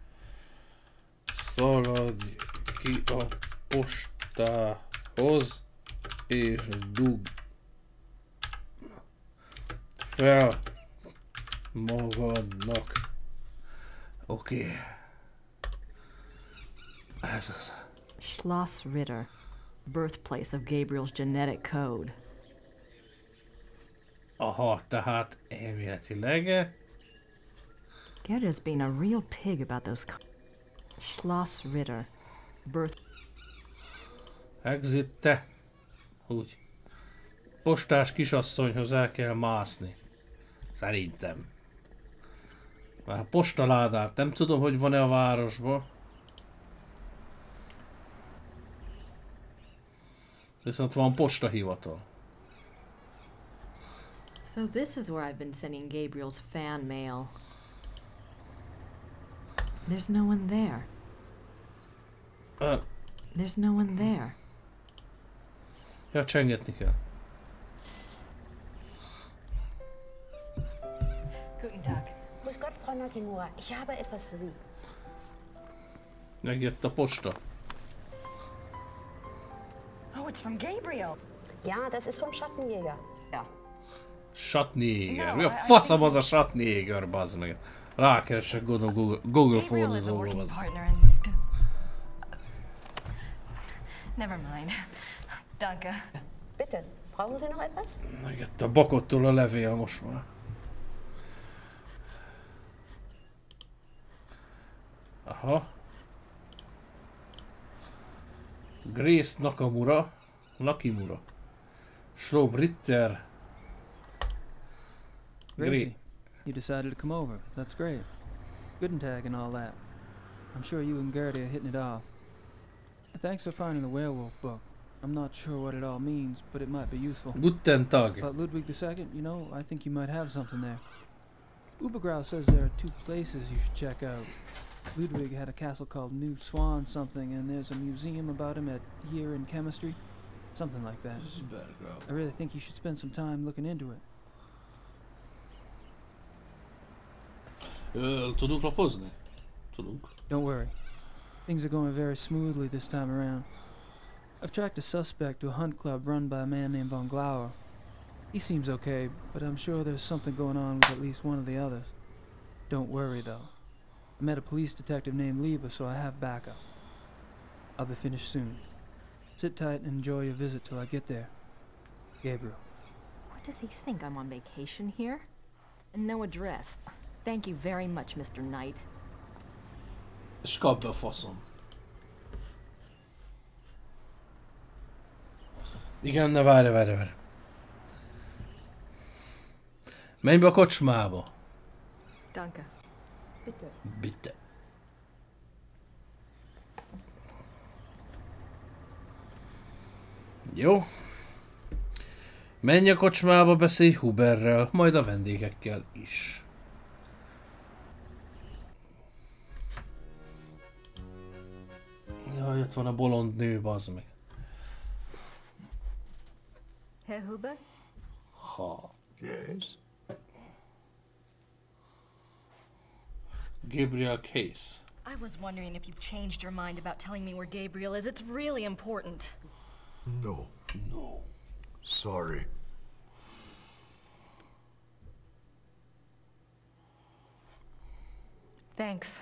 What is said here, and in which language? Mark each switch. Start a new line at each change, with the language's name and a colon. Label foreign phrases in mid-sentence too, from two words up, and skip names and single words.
Hungarian: Szaladj ki a postához és dugd fel magadnak. Oké. Ez az.
English: Schloss Ritter, birthplace of Gabriel's genetic code.
Hungarian: Aha, tehát elméletileg.
English: Gerda's been a real pig about those. Schloss Ritter, birth.
Hungarian: Exit te. Úgy. Postás kisasszonyhoz el kell mászni. Szerintem. Már postaládát nem tudom, hogy van-e a városban. Viszont van postahivatal.
English: So this is where I've been sending Gabriel's fan mail. There's no one there. There's no one there.
Hungarian: Ja, csengetni kell.
German: Guten Tag. Grüß Gott, Frau Nakamura. Ich habe etwas für Sie.
Hungarian: Megjött a posta.
English: Oh, it's from Gabriel.
German: Ja, das ist vom Schattenjäger. Ja. Schattenjäger.
Hungarian: Mi a faszom az a Schattenjäger, bazd meg. Rákeresek Google fordítóba.
English: Never mind.
German: Danke. Bitte, brauchen Sie noch etwas?
Hungarian: Megjött a bakottól a levél most már. Aha.
English: Grace Nakimura. Schloss Ritter. Gracie, you decided to come over. That's great.
German: Guten Tag
English: and all that. I'm sure you and Gerda are hitting it off. Thanks for finding the werewolf book. I'm not sure what it all means, but it might be useful.
German: Guten Tag.
English: About Ludwig II, you know, I think you might have something there. Ubergrau says there are 2 places you should check out. Ludwig had a castle called New Swan something, and there's a museum about him here in chemistry. Something like that. I really think you should spend some time looking into it.
Hungarian: Tudunk lapozni? Tudunk.
English: Don't worry. Things are going very smoothly this time around. I've tracked a suspect to a hunt club run by a man named Von Glauer. He seems okay, but I'm sure there's something going on with at least one of the others. Don't worry, though. I met a police detective named Lieba, so I have backup. I'll be finished soon. Sit tight and enjoy your visit till I get there. Gabriel. What does he think? I'm on vacation here? And no address. Thank you very much, Mr. Knight.
Hungarian: És kap be a faszom. Igen, ne várj. Menj be a kocsmába.
German: Danke. Bitte.
Hungarian: Jó. Menj a kocsmába, beszélj Huberrel, majd a vendégekkel is. Jaj, ott van a bolond nő, bazd meg.
German: Herr Huber? Ha.
English: Yes? Gabriel Case. I was wondering if you've changed your mind about telling me where Gabriel is. It's really important. No. No. Sorry. Thanks.